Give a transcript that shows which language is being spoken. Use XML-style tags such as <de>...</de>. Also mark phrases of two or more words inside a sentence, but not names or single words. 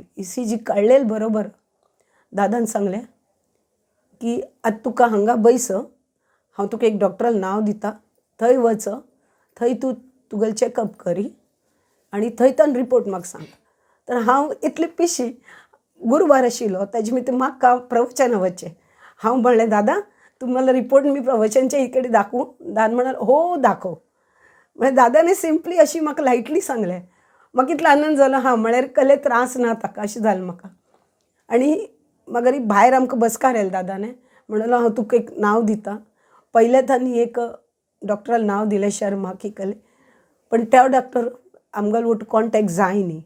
<kok>ECG काडलेले बरोबर दादान सांगलें की आतां तुका हांगा बैस, हांव तुका एक डॉक्टराक नांव दिता, थंय वच, थंय तूं तुगेलें चॅकअप करी आनी थंयच्यान रिपोर्ट म्हाका सांग। तर हांव इतली पिशी, गुरुवार आशिल्लो, ताजे मितर म्हाका प्रवचना वचचें। हांव म्हणलें</kok> <mr>दादा तुम्हाला रिपोर्ट मी प्रवचनच्या इकडे दाखवू? दादा म्हणालो हो दाखव। म्हणजे दादाने सिंपली अशी</mr> <kok>म्हाका लायटली सांगलें। म्हाका इतलो आनंद जालो। हां म्हळ्यार कसले त्रास ना ताका अशें जालें म्हाका। आनी मागीर भायर आमकां बसकार येयलें दादाने। म्हणलो हांव तुका एक नांव दिता। पयलें तांणी एक डॉक्टराक नांव दिलें शर्मा की कसलें, पण तो डॉक्टर आमगेलो वटू कॉन्टेक्ट जाय न्ही।</kok>